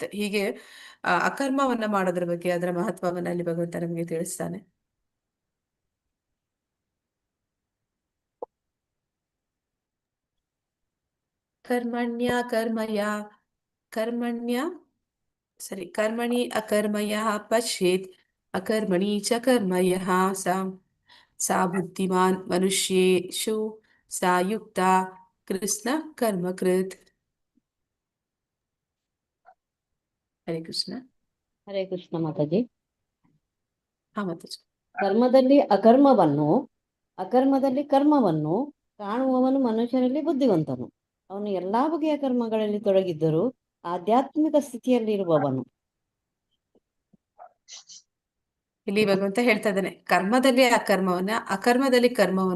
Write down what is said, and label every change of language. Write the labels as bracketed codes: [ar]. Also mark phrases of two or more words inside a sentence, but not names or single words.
[kn] ಹೀಗೆ ಅಕರ್ಮವನ್ನ ಮಾಡೋದ್ರ ಬಗ್ಗೆ ಅದರ ಮಹತ್ವವನ್ನ ಅಲ್ಲಿ ಭಗವಂತ ನಮಗೆ ತಿಳಿಸ್ತಾನೆ. [sa] ಕರ್ಮಣ್ಯ ಕರ್ಮಯ ಕರ್ಮಣ್ಯ ಸರಿ ಕರ್ಮಣಿ ಅಕರ್ಮಯ ಪಶ್ಯೇತ್ ಅಕರ್ಮಣಿ ಚ ಕರ್ಮಯ ಸಾ ಸಾ ಬುದ್ಧಿಮಾನ್ ಮನುಷ್ಯೇಷು ಸಾ ಯುಕ್ತ ಕೃಷ್ಣ ಕರ್ಮಕೃತ್. [kn] ಹರೇ ಕೃಷ್ಣ. ಹರೇ ಕೃಷ್ಣ ಮಾತಾಜಿ. ಹಾ ಮಾತಾಜಿ. ಕರ್ಮದಲ್ಲಿ ಅಕರ್ಮವನ್ನು, ಅಕರ್ಮದಲ್ಲಿ ಕರ್ಮವನ್ನು ಕಾಣುವವನು ಮನುಷ್ಯನಲ್ಲಿ ಬುದ್ಧಿವಂತನು. ಅವನು ಎಲ್ಲಾ ಬಗೆಯ ಕರ್ಮಗಳಲ್ಲಿ ತೊಡಗಿದ್ದರೂ ಆಧ್ಯಾತ್ಮಿಕ ಸ್ಥಿತಿಯಲ್ಲಿರುವವನು. ಇಲ್ಲಿ ಭಗವಂತ ಹೇಳ್ತಾ ಇದ್ದಾನೆ, ಕರ್ಮದಲ್ಲಿ ಅಕರ್ಮವನ್ನ, ಅಕರ್ಮದಲ್ಲಿ ಕರ್ಮವನ್ನ.